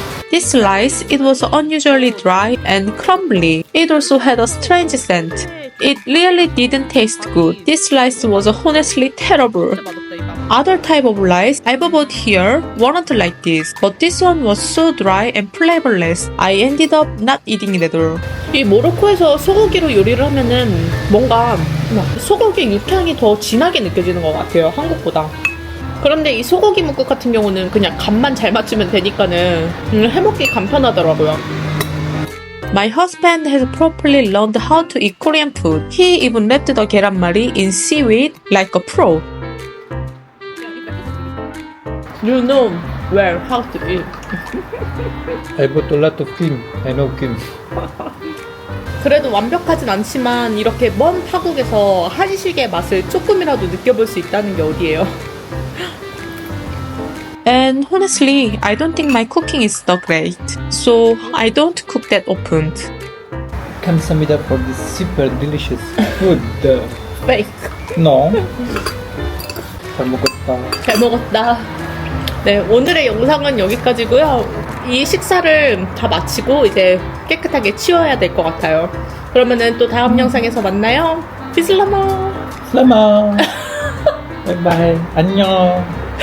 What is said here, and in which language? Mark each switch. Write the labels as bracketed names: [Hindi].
[English] This slice, it was unusually dry and crumbly. It also had a strange scent. It really didn't taste good. This slice was honestly terrible. Other type of rice I've bought here weren't like this, but this one was so dry and flavorless. I ended up not eating it at all. [Korean] 이 모로코에서 소고기로 요리를 하면은 뭔가 소고기 육향이 더 진하게 느껴지는 것 같아요, 한국보다. 그런데 이 소고기 묵국 같은 경우는 그냥 간만 잘 맞추면 되니까는 해먹기 간편하더라고요. [English] My husband has properly learned how to eat Korean food. He even wrapped the 계란말이 in seaweed like a pro. You know well how to eat. I bought a lot of kim. I know kim. [Korean] 그래도 완벽하진 않지만 이렇게 먼 타국에서 한식의 맛을 조금이라도 느껴볼 수 있다는 게 어디예요? [English] And honestly, I don't think my cooking is that great. So I don't cook that often. [Korean] 감사합니다 [English] for this super delicious food. Fake. No. [Korean] 잘 먹었다. 잘 먹었다. 네, 오늘의 영상은 여기까지고요. 이 식사를 다 마치고 이제 깨끗하게 치워야 될 것 같아요. 그러면은 또 다음 영상에서 만나요. 비슬라마. [Malay] Selamat. [English] Bye bye. [Korean] 안녕.